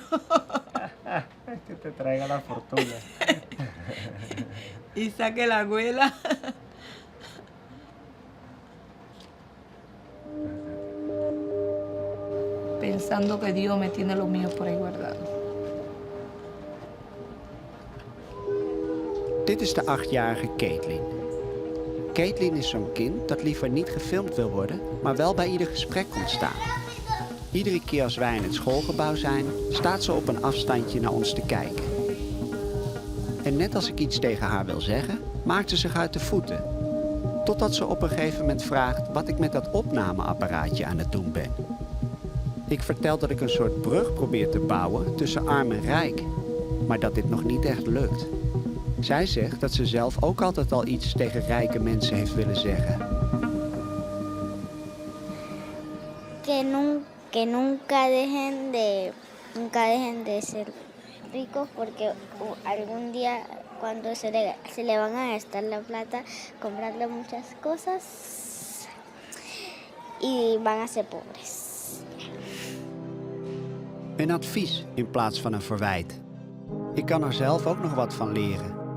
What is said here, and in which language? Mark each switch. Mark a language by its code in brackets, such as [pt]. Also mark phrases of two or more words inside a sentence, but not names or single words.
[es] Que te traiga la fortuna. Y saque la abuela. Pensando que Dios me tiene lo mío por ahí guardado. [nl] Dit is de 8-jarige Caitlin. Caitlin is zo'n kind dat liever niet gefilmd wil worden, maar wel bij ieder gesprek komt staan. Iedere keer als wij in het schoolgebouw zijn, staat ze op een afstandje naar ons te kijken. En net als ik iets tegen haar wil zeggen, maakt ze zich uit de voeten. Totdat ze op een gegeven moment vraagt wat ik met dat opnameapparaatje aan het doen ben. Ik vertel dat ik een soort brug probeer te bouwen tussen arm en rijk, maar dat dit nog niet echt lukt. Zij zegt dat ze zelf ook altijd al iets tegen rijke mensen heeft willen zeggen. [es] Que nunca dejen de ser ricos porque algún día cuando se le van a gastar la plata comprarle muchas cosas y van a ser pobres. [nl] Een advies in plaats van een verwijt. Ik kan er zelf ook nog wat van leren.